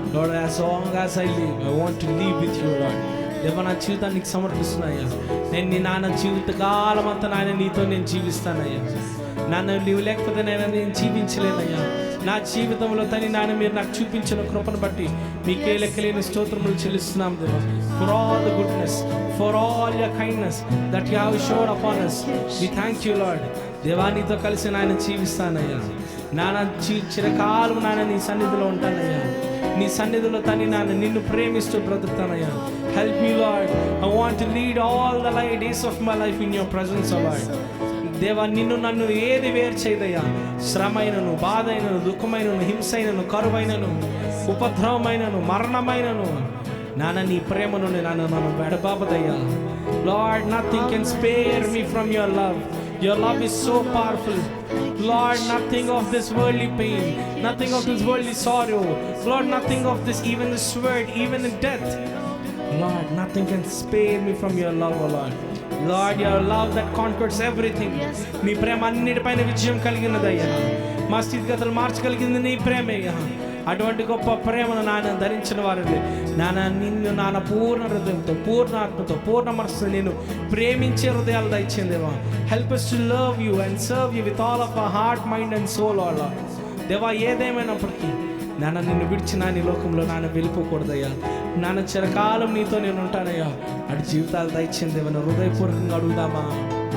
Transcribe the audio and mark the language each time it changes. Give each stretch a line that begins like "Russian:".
English: Lord, as long as I live, I want to live with you, Lord.
Telugu: దేవా నా జీవితానికి సమర్పిస్తున్నాయ్యా. నేను నీ నాన్న జీవితకాలం అంతా నాయన నీతో నేను జీవిస్తానయ్యా. నాన్న నీవు లేకపోతే నేను జీవించలేనయ్యా. నా జీవితంలో తని నాన్న మీరు నాకు చూపించిన కృపను బట్టి మీకే లెక్కలేని స్తోత్రములు చెల్లిస్తున్నాం దేవా. For all the goodness, for all your kindness that you have shown upon us, we thank you, Lord. దేవా నీతో కలిసి నాయన జీవిస్తానయ్యా. నాన్న చిరకాలం నాన్న నీ సన్నిధిలో ఉంటానయ్యా. నీ సన్నిధిలో తని నాన్న నిన్ను ప్రేమిస్తూ బ్రతుకుతానయ్యా.
English: Help me Lord. I want to lead all the days of my life in your presence O Lord.
Telugu: దేవా నిన్ను నన్ను ఏది వేరు చేయదయ్యా. శ్రమైనను, బాధైనను, దుఃఖమైనను, హింసైనను, కరువైనను, ఉపద్రవమైనను, మరణమైనను నాన్న నీ ప్రేమను నాన్న మనం వెడబాపదయ్యా.
English: Lord, nothing can spare me from your love. Your love is so powerful. Lord, nothing of this worldly pain, nothing of this worldly sorrow. Lord, nothing of this, even the sword, even in death. Lord, nothing can spare me from your love, O Lord. Lord, your love that conquers everything.
Telugu: నీ ప్రేమ అన్నిటిపైన విజయం కలిగినదయ్యా. మా స్థితిగతులు మార్చగలిగింది నీ ప్రేమయ్యా. అటువంటి గొప్ప ప్రేమను నాన్న ధరించిన వారండి నాన్న, నిన్ను నాన్న పూర్ణ హృదయంతో, పూర్ణ ఆత్మతో, పూర్ణ మనసుతో నేను ప్రేమించే హృదయాలు దయచేదేవా.
English: Help us to love you and serve you with all of our heart, mind and soul, O Lord.
Telugu: దేవా, ఏదేమైనప్పటికీ నాన్న నిన్ను విడిచి నీ లోకంలో నాన్న వెళ్ళిపోకూడదయ్యా. నాన్న చిరకాలం నీతో నేను ఉంటానయ్యా. అటు జీవితాలు దయచేదేవా హృదయపూర్వకంగా అడుగుదామా.